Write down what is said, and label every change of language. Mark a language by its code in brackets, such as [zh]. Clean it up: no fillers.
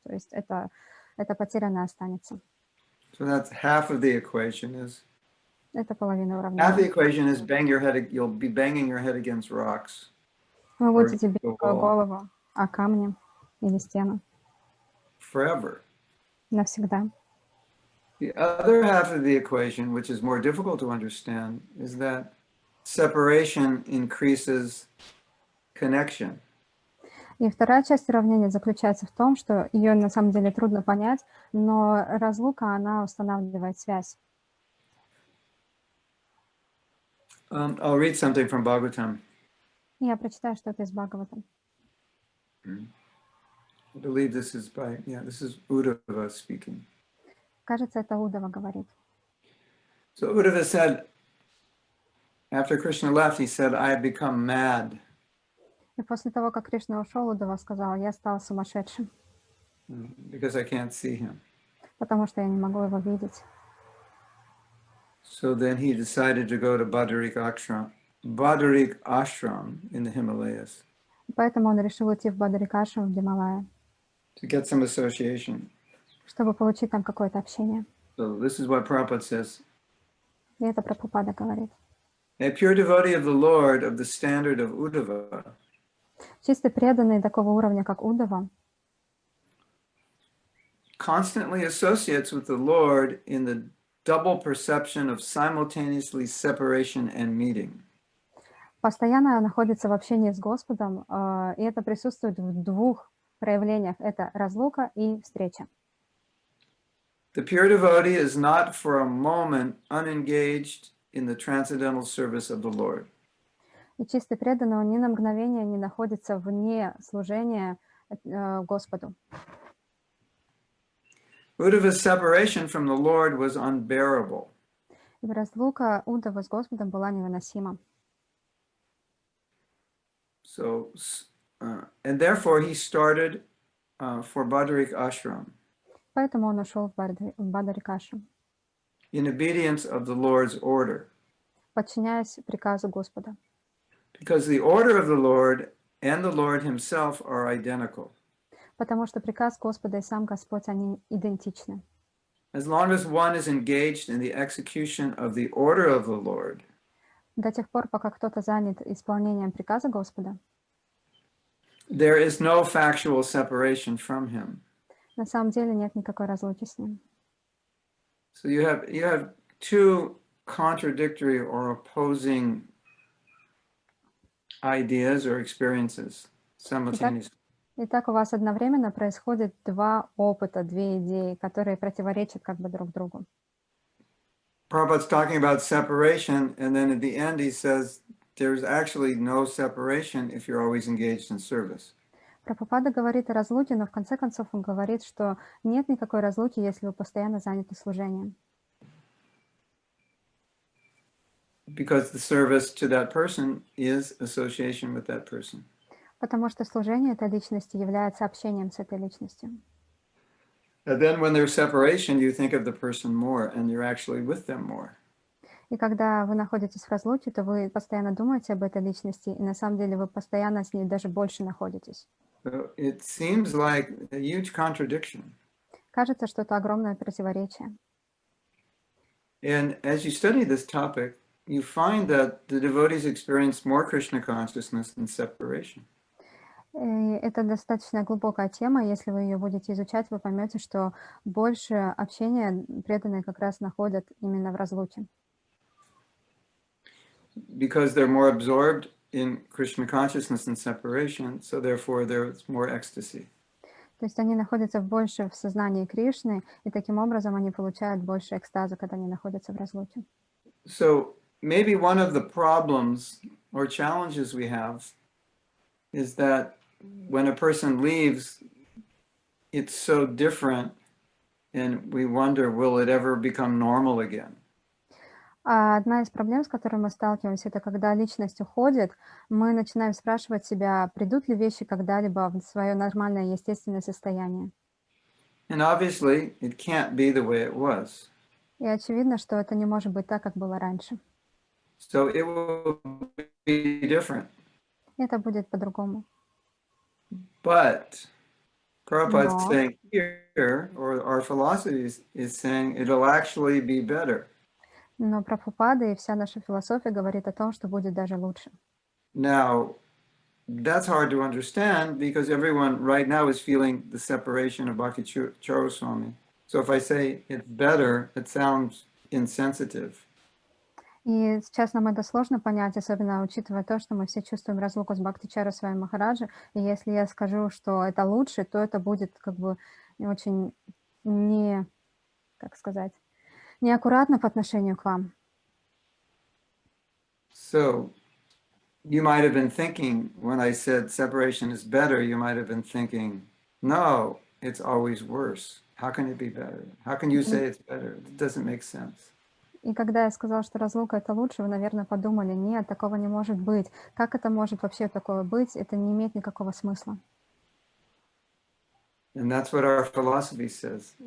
[ru] То есть это потерянно останется. [en] So that's half of the equation is. [ru] Это половина [en] Half the [ru] уравнения. [en] equation is you'll be banging your head against rocks. [ru] Вы будете бить свою голову о камни или стену. [en] Forever. [ru] Навсегда. [en] The other half of the equation, which is more difficult to understand, is that separation increases connection. [ru] И вторая часть уравнения заключается в том, что ее на самом деле трудно понять, но разлука, она устанавливает связь. [en] I'll read something from Bhagavatam. [ru] Я прочитаю что-то из Бхагавата. [en] I believe this is Uddhava speaking. [ru] Кажется, это Удава говорит. [en] So Uddhava said, after Krishna left, he said, I have become mad. [ru] И после того, как Кришна ушел, Удава сказал, я стал сумасшедшим. [en] Because I can't see him. [ru] Потому что я не могу его видеть. [en] So then he decided to go to Badarik Ashram in the Himalayas. [ru] Поэтому он решил уйти в Бадарикашрам в Гималае. [en] To get some association. [ru] Чтобы получить там какое-то общение. [en] So this is what Prabhupada says. [ru] И это Прабхупада говорит. [en] A pure devotee of the Lord of the standard of Uddhava. [ru] Чисто преданный такого уровня, как Удава, [en] constantly associates with the Lord in the double perception of simultaneously separation and meeting. [ru] Постоянно находится в общении с Господом, и это присутствует в двух проявлениях это разлука и встреча. [en] The pure devotee is not for a moment unengaged in the transcendental service of the Lord. [ru] И чистый преданный, он ни на мгновение не находится вне служения Господу. [en] Uddhava's separation from the Lord was unbearable. [ru] И разлука Уддавы с Господом была невыносима. [en] So, and therefore he started for Badarik Ashram [ru] Поэтому он ушел в Бадарикашрам, [en] in obedience of the Lord's order. [ru] подчиняясь приказу Господа. [en] Because the order of the Lord and the Lord himself are identical. [ru] Потому что приказ Господа и сам Господь, они идентичны. [en] As long as one is engaged in the execution of the order of the Lord, [ru] До тех пор, пока кто-то занят исполнением приказа Господа, [en] there is no factual separation from him. [ru] на самом деле нет никакой разлуки с ним. [en] So you have two contradictory or opposing ideas or experiences simultaneously. [ru] Итак, у вас одновременно происходит два опыта, две идеи, которые противоречат как бы друг другу. [en] Prabhupada's talking about separation, and then at the end he says there's actually no separation if you're always engaged in service. [ru] Прабхупада говорит о разлуке, но в конце концов он говорит, что нет никакой разлуки, если вы постоянно заняты служением. [en] Because the service to that person is association with that person. [ru] Потому что служение этой личности является общением с этой личностью. [en] And then when there's separation, you think of the person more, and you're actually with them more. [ru] И когда вы находитесь в разлуке, то вы постоянно думаете об этой личности, и на самом деле вы постоянно с ней даже больше находитесь. [en] So it seems like a huge contradiction. [ru] Кажется, что это огромное противоречие. [en] And as you study this topic, you find that the devotees experience more Krishna consciousness than separation. [ru] И это достаточно глубокая тема. Если вы ее будете изучать, вы поймете, что больше общения преданные как раз находят именно в разлуке. [en] Because they're more absorbed in Krishna consciousness and separation, so therefore there's more ecstasy. [ru] То есть они находятся больше в сознании Кришны, и таким образом они получают больше экстаза, когда они находятся в разлуке. [en] So maybe one of the problems or challenges we have is that when a person leaves, it's so different, and we wonder, will it ever become normal again? [ru] А одна из проблем, с которой мы сталкиваемся, это когда личность уходит, мы начинаем спрашивать себя, придут ли вещи когда-либо в свое нормальное, естественное состояние. [en] And obviously, it can't be the way it was. [ru] И очевидно, что это не может быть так, как было раньше. [en] So it will be different. [ru] Это будет по-другому. [en] But Prabhupada's [ru] Но [en] saying here, or our philosophy is saying it'll actually be better. [ru] Прабхупада и вся наша философия говорит о том, что будет даже лучше. [en] Now, that's hard to understand because everyone right now is feeling the separation of Bhakti Swami. So if I say it's better, it sounds insensitive. [ru] И сейчас нам это сложно понять, особенно учитывая то, что мы все чувствуем разлуку с Бхактичара Свами Махараджи. И если я скажу, что это лучше, то это будет как бы очень как сказать, неаккуратно по отношению к вам. [en] So you might have been thinking, when I said separation is better, you might have been thinking, no, it's always worse. How can it be better? How can you say it's better? It doesn't make sense. [ru] И когда я сказала, что разлука это лучше, вы, наверное, подумали, нет, такого не может быть. Как это может вообще такое быть? Это не имеет никакого смысла. [en] And that's what our philosophy says.